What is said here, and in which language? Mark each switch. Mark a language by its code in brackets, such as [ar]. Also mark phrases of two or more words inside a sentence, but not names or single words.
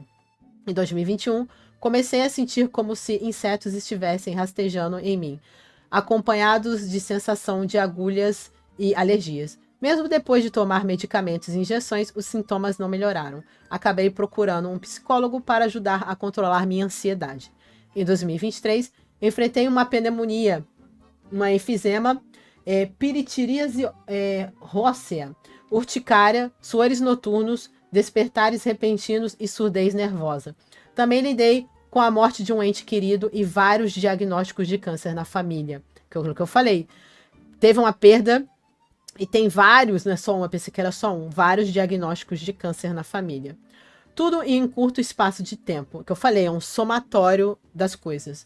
[pt] Em 2021, comecei a sentir como se insetos estivessem rastejando em mim, acompanhados de sensação de agulhas e alergias. Mesmo depois de tomar medicamentos e injeções, os sintomas não melhoraram. Acabei procurando um psicólogo para ajudar a controlar minha ansiedade. Em 2023, enfrentei uma pneumonia, uma enfisema, pitiríase rósea, urticária, suores noturnos, despertares repentinos e surdez nervosa. Também lidei com a morte de um ente querido e vários diagnósticos de câncer na família. Que eu falei. Teve uma perda e tem vários, não é só um, eu pensei que era só um, vários diagnósticos de câncer na família. Tudo em um curto espaço de tempo. Que eu falei, é um somatório das coisas.